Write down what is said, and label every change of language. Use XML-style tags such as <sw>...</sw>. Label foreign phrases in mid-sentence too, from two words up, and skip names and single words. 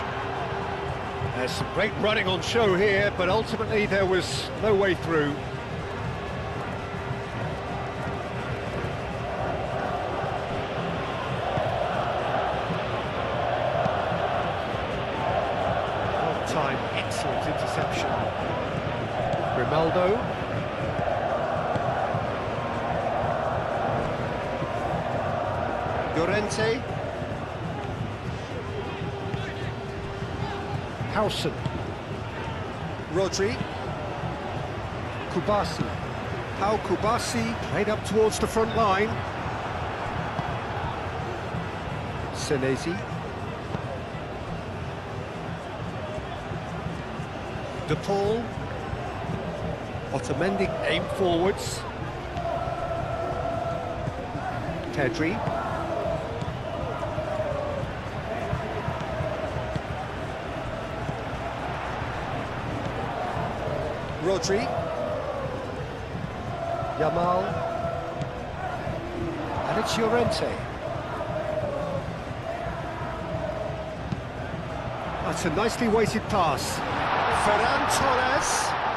<en>There's some great running on show here, but ultimately there was no way through. Well-timed, excellent interception. Grimaldo. Llorente. Howson. Rodri. Kubasi. Pau Kubasi played up towards the front line. Senesi. De Paul. Otamendi aim forwards. Pedri. Rodri. Yamal. And it's Llorente. That's a nicely weighted pass. Ferran Torres.</en>